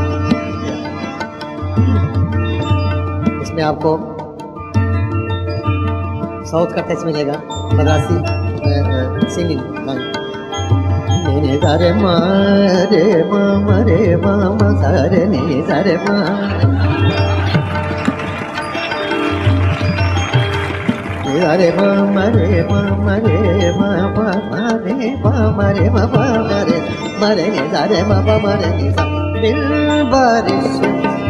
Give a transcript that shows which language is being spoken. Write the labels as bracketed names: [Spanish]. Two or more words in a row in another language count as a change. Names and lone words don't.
[Hindi] इसमें आपको साउथ का टच मिलेगा, मद्रासी सिंगिंग गाने। ने सा रे मा रे मा मा रे मा मा सा रे नि सा रे मा, नि सा रे मा मा रे मा मा रे मा मा मा रे मा मा रे मा मा मा रे मा रे नि सा रे मा मा मा रे नि सा।